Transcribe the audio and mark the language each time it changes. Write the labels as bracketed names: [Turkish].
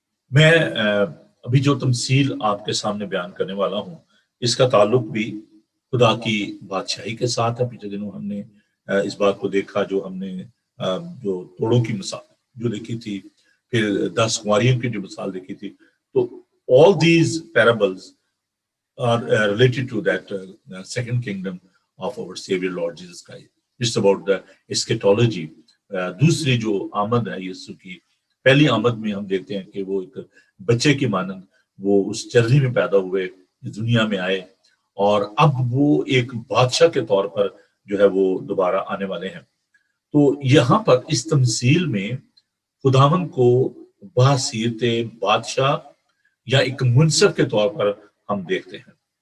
[Urdu] میں ابھی جو تمثیل آپ کے سامنے بیان کرنے والا ہوں اس کا تعلق بھی خدا کی بادشاہی کے ساتھ ہے. پچھلے دنوں ہم نے اس بات کو دیکھا جو ہم نے جو توڑوں کی مثال جو دیکھی تھی، پھر 10 کنواریوں کی جو مثال دیکھی تھی. [English] تو all these parables are related to that second kingdom of our Savior Lord Jesus Christ. It's about the eschatology. [Urdu] دوسری جو آمد ہے یسوع کی، پہلی آمد میں ہم دیکھتے ہیں کہ وہ ایک بچے کی مانند وہ اس چرنی میں پیدا ہوئے، دنیا میں آئے، اور اب وہ ایک بادشاہ کے طور پر جو ہے وہ دوبارہ آنے والے ہیں. تو یہاں پر اس تمثیل میں خداوند کو باصیرت بادشاہ یا ایک منصف کے طور پر ہم دیکھتے ہیں.